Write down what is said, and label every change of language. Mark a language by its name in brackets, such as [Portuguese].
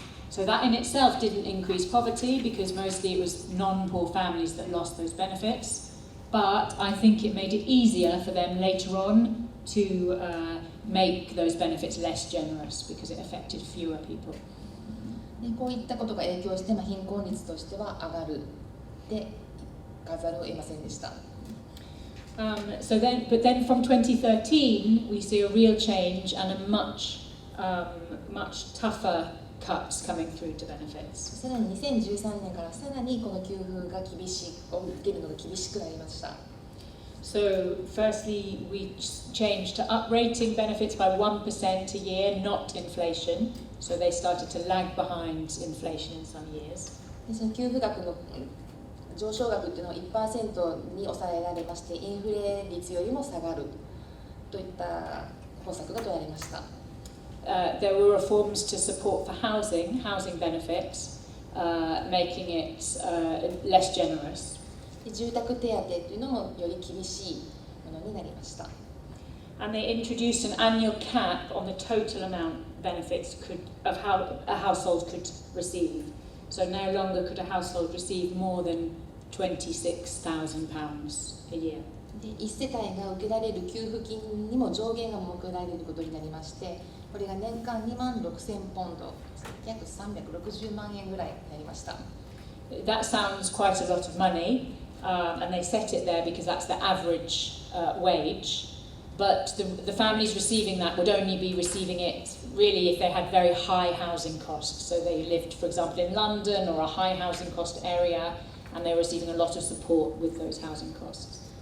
[English] So that in itself didn't increase poverty because mostly it was non-poor families that lost those benefits. But I think it made it easier for them later on to make those benefits less generous because it affected fewer people. [Japanese] でこういったことが影響して、貧困率としては上がるでかざるを得ませんでした。 [English] But then from 2013 we see a real change and a much tougher cuts coming through to benefits. [Japanese] さらに2013年からさらにこの給付が受けるのが厳しくなりました。 [English] So firstly we changed to uprating benefits by 1% a year, not inflation. So they started to lag behind inflation in some years. [Japanese] でその給付額の上昇額というのは 1% に抑えられまして、インフレ率よりも下がるといった方策が取られました。 [English] There were reforms to support for housing benefits, making it less generous. [Japanese] 住宅手当というのもより厳しいものになりました。 [English] and they introduced an annual cap on the total amount benefits of how a household could receive. So no longer could a household receive more than £26,000 a year. [Japanese] で1世帯が受けられる給付金にも上限が設けられることになりまして、これが年間26,000ポンド、約360万円ぐらいになりました。 [English] That sounds quite a lot of money, and they set it there because that's the average wage. But the families receiving that would only be receiving it really if they had very high housing costs. So they lived, for example, in London or a high housing cost area, and they were receiving a lot of support with those housing costs.